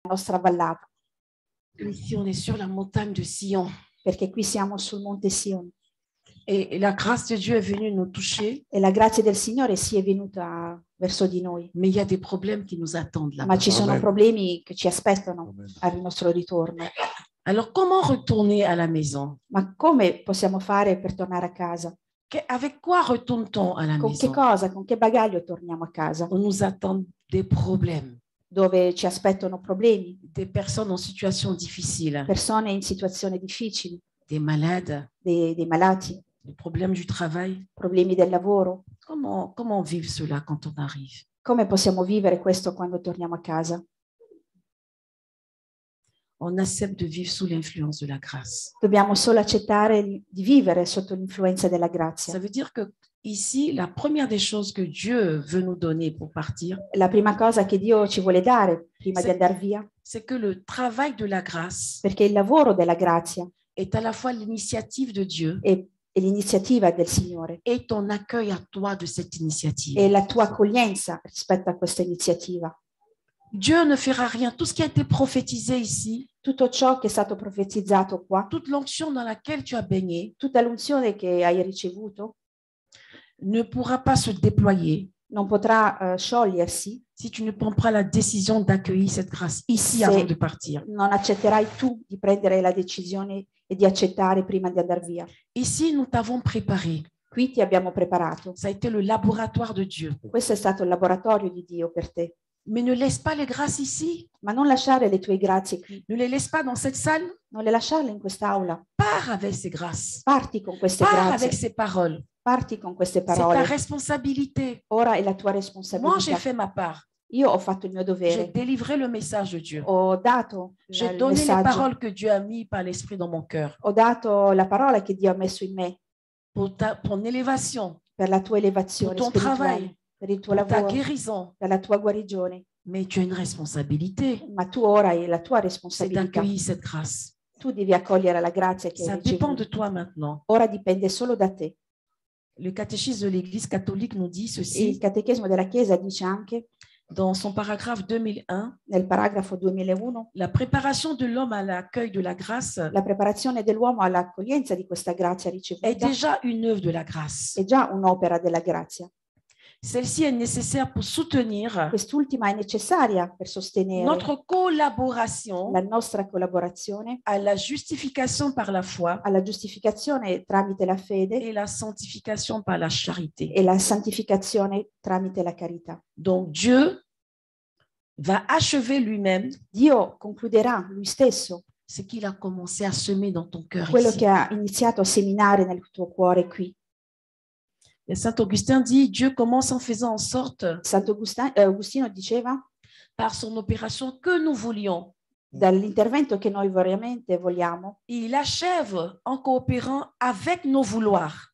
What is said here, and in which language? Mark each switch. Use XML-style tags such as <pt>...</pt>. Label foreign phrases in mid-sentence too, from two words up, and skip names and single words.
<it>nostra vallata,</it> <fr>Ici, on est sur la montagne de Sion.</fr> <it>perché qui siamo sul Monte Sion</it> <fr>Et la grâce de Dieu est venue nous toucher.</fr> <it>e la grazia del Signore si è venuta verso di noi.</it> <fr>Mais il y a des problèmes qui nous attendent là-bas.</fr> <it>Ma ci sono Amen. problemi che ci aspettano Amen. al nostro ritorno.</it> <fr>Alors, comment retourner à la maison?</fr> <it>Ma come possiamo fare per tornare a casa?</it> <fr>Avec quoi retourne-t-on à la</fr> <it>Con che</it> <fr>maison?</fr> <it>cosa, con che bagaglio torniamo a casa?</it> <fr>On nous attend des problèmes,</fr> <it>Dove ci aspettano problemi,</it> <fr>des personnes en situation difficile,</fr> <it>persone in situazioni difficili,</it> <fr>des malades,</fr> <it>dei malati,</it> <fr>des problèmes du travail.</fr> <it>problemi del lavoro.</it> <fr>Comment vivre cela quand on arrive?</fr> <it>Come possiamo vivere questo quando torniamo a casa?</it> <fr>On accepte de vivre sous l'influence de la grâce.</fr> <it>Dobbiamo solo accettare di vivere sotto l'influenza della</it> <fr>Ça</fr> <it>grazia.</it> <fr>veut dire que ici, la première des choses que Dieu veut nous donner pour partir,</fr> <it>La prima cosa che Dio ci vuole dare prima di Sì. andare via,</it> <fr>c'est que le travail de la grâce</fr> <it>perché il lavoro della grazia</it> <fr>est à la fois l'initiative de Dieu</fr> <it>è l'iniziativa del Signore,</it> <fr>et ton accueil à toi de cette initiative.</fr> <it>è la tua accoglienza rispetto a questa iniziativa.</it> <fr>Dieu ne fera rien. Tout ce qui a été prophétisé ici,</fr> <it>Tutto ciò che è stato profetizzato qua,</it> <fr>toute l'onction dans laquelle tu as baigné,</fr> <it>tutta l'unzione che hai ricevuto,</it> <fr>ne pourra pas se déployer</fr> <it>non potrà sciogliersi</it> <fr>si tu ne prends pas la décision d'accueillir cette grâce ici avant de partir.</fr> <it>non accetterai tu di prendere la decisione e di accettare prima di andare via.</it> <fr>Ici, nous t'avons préparé.</fr> <it>Qui ti abbiamo preparato.</it> <fr>Ça a été le laboratoire de Dieu.</fr> <it>Questo è stato il laboratorio di Dio per te.</it> <fr>Mais ne laisse pas les grâces ici.</fr> <it>Ma non lasciare le tue grazie qui,</it> <fr>Ne les laisse pas dans cette salle.</fr> <it>non le lasciarle in quest'aula.</it> <fr>Pars avec ces grâces.</fr> <it>Parti con queste</it> <fr>Pars avec</fr> <it>grazie,</it> <fr>ces paroles.</fr> <it>parti con queste</it> <fr>C'est ta</fr> <it>parole.</it> <fr>responsabilité.</fr> <it>Ora è la tua</it> <fr>Moi, j'ai</fr> <it>responsabilità.</it> <fr>fait ma part.</fr> <it>Io ho fatto il mio</it> <fr>J'ai</fr> <it>dovere,</it> <fr>délivré le message de Dieu.</fr> <it>ho dato</it> <fr>J'ai</fr> <it>il</it> <fr>donné les</fr> <it>messaggio,</it> <fr>paroles que Dieu a mis par l'Esprit dans mon cœur</fr> <it>ho dato la parola che Dio ha messo in me</it> <fr>pour ton élévation,</fr> <it>per la tua elevazione</it> <fr>pour ton travail,</fr> <it>spirituale, per il tuo</it> <fr>pour ta</fr> <it>lavoro,</it> <fr>guérison.</fr> <it>per la tua guarigione.</it> <fr>Mais tu as une responsabilité,</fr> <it>Ma tu ora hai la tua</it> <fr>c'est</fr> <it>responsabilità.</it> <fr>d'accueillir cette grâce.</fr> <it>Tu devi accogliere la grazia che</it> <fr>Ça</fr> <it>hai</it> <fr>dépend</fr> <it>ricevuto.</it> <fr>de toi maintenant.</fr> <it>Ora dipende solo da te.</it> <fr>Le catéchisme de l'Église catholique nous dit</fr> <it>Il</it> <fr>ceci</fr> <it>catechismo della Chiesa dice anche,</it> <fr>dans son paragraphe 2001,</fr> <it>nel paragrafo 2001,</it> <fr>la préparation de l'homme à l'accueil de la grâce</fr> <it>la preparazione dell'uomo all'accoglienza di questa grazia</it> <fr>est</fr> <it>ricevuta</it> <fr>déjà une œuvre de la grâce.</fr> <it>è già un'opera della grazia.</it> <fr>Celle-ci est nécessaire pour soutenir</fr> <it>Quest'ultima è necessaria per sostenere</it> <fr>notre collaboration</fr> <it>la nostra collaborazione</it> <fr>à la justification par la foi</fr> <it>alla giustificazione tramite la fede</it> <fr>et la sanctification par la charité.</fr> <it>e la santificazione tramite la carità.</it> <fr>Donc Dieu va achever lui-même</fr> <it>Dio concluderà lui stesso</it> <fr>ce qu'il a commencé à semer dans ton cœur</fr> <it>quello</it> <fr>ici.</fr> <it>che ha iniziato a seminare nel tuo cuore qui.</it> <fr>Et Saint Augustin dit, Dieu commence en faisant en sorte,</fr> <it>Agostino diceva,</it> <fr>par son opération que nous voulions.</fr> <it>dall'intervento che noi veramente vogliamo,</it> <fr>Il achève en coopérant avec nos vouloirs.</fr>